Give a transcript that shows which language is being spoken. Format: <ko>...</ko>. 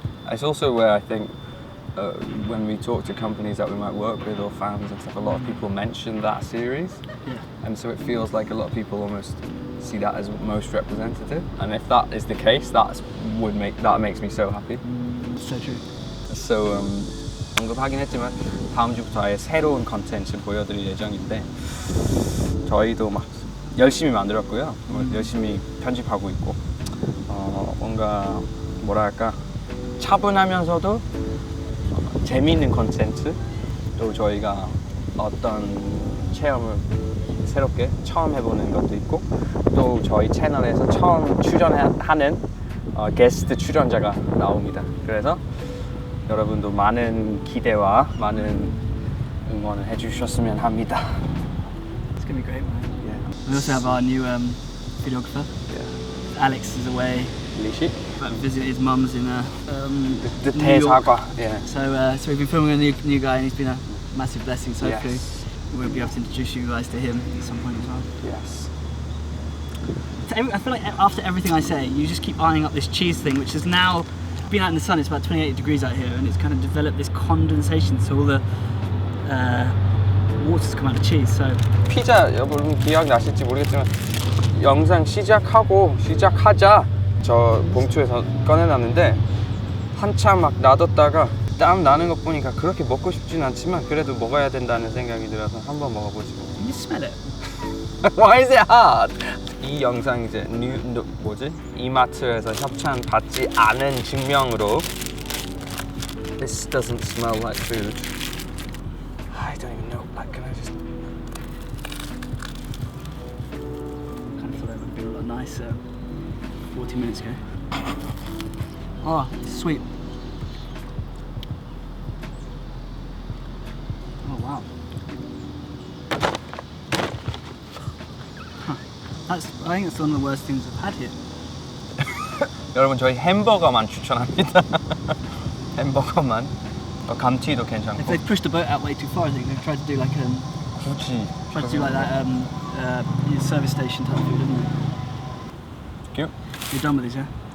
<en>It's also where I think when we talk to companies that we might work with or fans and stuff, a lot of people mention that series, and so it feels like a lot of people almost see that as most representative. And if that is the case, that makes me so happy. So true.</en> <ko>So 언급하긴 했지만 다음 주부터 아예 새로운 컨텐츠 보여드릴 예정인데 저희도 막 열심히 만들었고요. 열심히 편집하고 있고 뭔가 뭐랄까 차분하면서도 재미있는 컨텐츠, 또 저희가 어떤 체험을 새롭게 처음 해보는 것도 있고, 또 저희 채널에서 처음 출연하는 게스트 출연자가 나옵니다. 그래서 여러분도 많은 기대와 많은 응원을 해주셨으면 합니다.</ko> <en>It's gonna be great, man. Yeah. We also have our new videographer. Yeah. Alex is away.</en> <ko>리시?</ko> <en>Visiting his mum's in The New York.</en> <ko>대사과. Yeah.</ko> <en>So we've been filming a new guy, and he's been a massive blessing. So hopefully Yes. we'll be able to introduce you guys to him at some point as well. Yes. I feel like after everything I say, you just keep eyeing up this cheese thing, which has now been out in the sun. It's about 28 degrees out here, and it's kind of developed this condensation, so all the water's come out of cheese. So</en> <ko>피자 여러분 기억나실지 모르겠지만 영상 시작하자 저 봉투에서 꺼내놨는데 한참 막 놔뒀다가 땀 나는 것 보니까 그렇게 먹고 싶진 않지만 그래도 먹어야 된다는 생각이 들어서 한번 먹어보지 뭐.</ko> <en>can you smell it? Why is it hard?</en> <ko>이 영상 이제 이마트에서 협찬 받지 않은 증명으로</ko> <en>This doesn't smell like food. I don't even know. Like, can I just? Kind of feel like it would be a lot nicer 40 minutes ago. Oh, sweet. Oh wow. I think that's one of the worst things I've had here.</en> <ko>여러분 저희 햄버거만 추천합니다. 햄버거만. 감튀도</ko> <en>If</en> <ko>괜찮고.</ko> <en>they pushed the boat out way too far, I think they've tried to do like</en> <ko>굳이.</ko> <en>that service station type food, didn't they? Cute. You're done with this, yeah?</en>